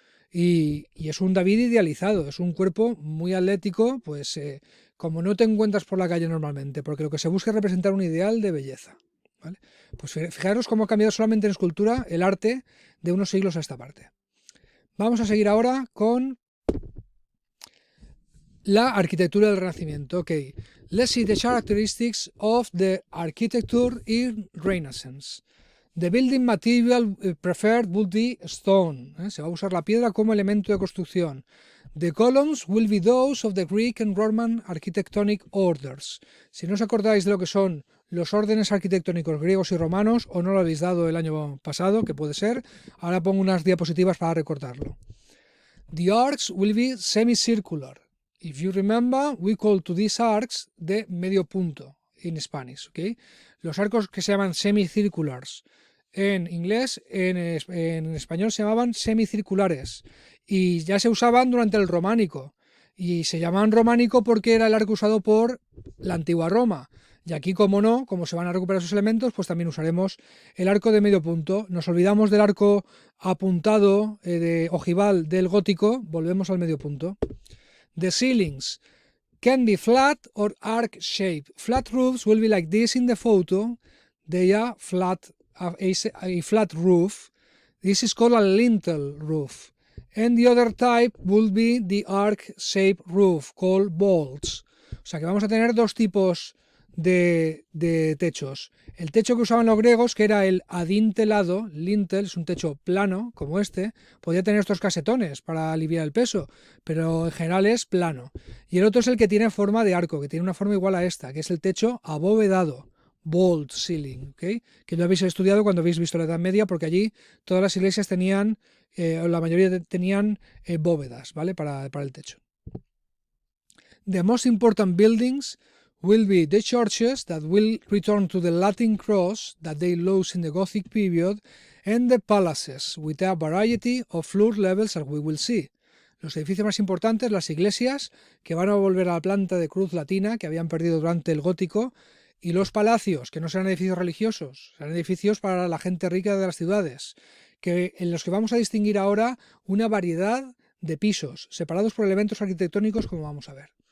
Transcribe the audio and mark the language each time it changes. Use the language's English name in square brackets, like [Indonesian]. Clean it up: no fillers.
[Spanish] Y es un David idealizado, es un cuerpo muy atlético, pues como no te encuentras por la calle normalmente, porque lo que se busca es representar un ideal de belleza, ¿vale? Pues fijaros cómo ha cambiado solamente en escultura el arte de unos siglos a esta parte. Vamos a seguir ahora con la arquitectura del Renacimiento. [English] Okay. Let's see the characteristics of the architecture in Renaissance. The building material preferred would be stone. [Spanish] Se va a usar la piedra como elemento de construcción. [English] The columns will be those of the Greek and Roman architectonic orders. [Spanish] Si no os acordáis de lo que son los órdenes arquitectónicos griegos y romanos, o no lo habéis dado el año pasado, que puede ser, ahora pongo unas diapositivas para recordarlo. [English] The arcs will be semicircular. If you remember, we call to these arcs the medio punto in Spanish. Okay? [Spanish] Los arcos que se llaman semicirculars en inglés, en español se llamaban semicirculares y ya se usaban durante el románico. Y se llamaban románico porque era el arco usado por la antigua Roma. Y aquí, como no, como se van a recuperar esos elementos, pues también usaremos el arco de medio punto. Nos olvidamos del arco apuntado de ojival del gótico, volvemos al medio punto. [English] The ceilings can be flat or arc shaped. Flat roofs will be like this in the photo. They are flat, a flat roof. This is called a lintel roof. And the other type will be the arc-shaped roof, called vaults. [Spanish] O sea que vamos a tener dos tipos de techos. El techo que usaban los griegos, que era el adintelado, lintel, es un techo plano, como este, podía tener estos casetones para aliviar el peso, pero en general es plano. Y el otro es el que tiene forma de arco, que tiene una forma igual a esta, que es el techo abovedado, vault ceiling, [English] ¿okay? [Spanish] Que lo habéis estudiado cuando habéis visto la Edad Media, porque allí todas las iglesias tenían, la mayoría tenían bóvedas, ¿vale? Para el techo. [English] The most important buildings will be the churches that will return to the Latin cross that they lost in the Gothic period, and the palaces with a variety of floor levels as we will see. [Spanish] Los edificios más importantes, las iglesias, que van a volver a la planta de cruz latina que habían perdido durante el gótico, y los palacios, que no serán edificios religiosos, serán edificios para la gente rica de las ciudades, en los que vamos a distinguir ahora una variedad de pisos, separados por elementos arquitectónicos, como vamos a ver.